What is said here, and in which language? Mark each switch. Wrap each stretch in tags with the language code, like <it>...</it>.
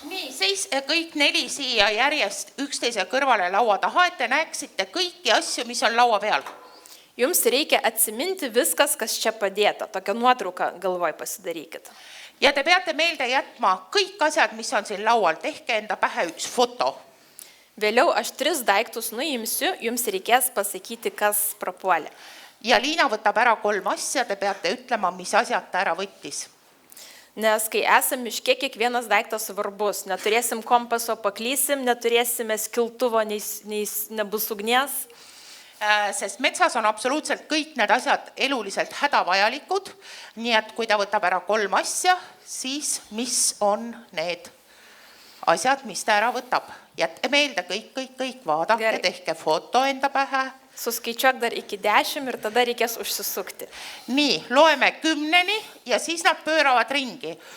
<et>Nii, seis kõik 4 siia järjest üksteise kõrvale laua taha, et te näeksite kõiki asju, mis on laua peal.</et> <lt>Jums reikia atsiminti viskas, kas čia padėta. Tokią nuotrauką galvoj pasidarykit.</lt> <et>Ja te peate meelde jätma kõik asjad, mis on siin laual. Tehke enda pähe 1 foto.</et> <lt>Vėliau aš 3 daiktus nuimsiu, jums reikės pasakyti, kas prapuolė.</lt> <et>Ja Liina võtab ära 3 asja, te peate ütlema, mis asjad ta ära võttis.</et> <lt>Nes kai esam miške, kiekvienas daiktas svarbus. Neturėsim kompaso, paklysim, neturėsime skiltuvo, nebus ugnies.</lt> <et>Sest metsas on absoluutselt kõik need asjad eluliselt hädavajalikud. Nii et kui ta võtab ära 3 asja, siis mis on need asjad, mis ta ära võtab? Jätke meelde kõik, vaadake, tehke foto enda pähe.</et> <lt>Suskaičiuok dar iki 10 ir tada reikės užsisukti.</lt> <et>Nii, loeme 10 ja siis nad pööravad ringi.</et>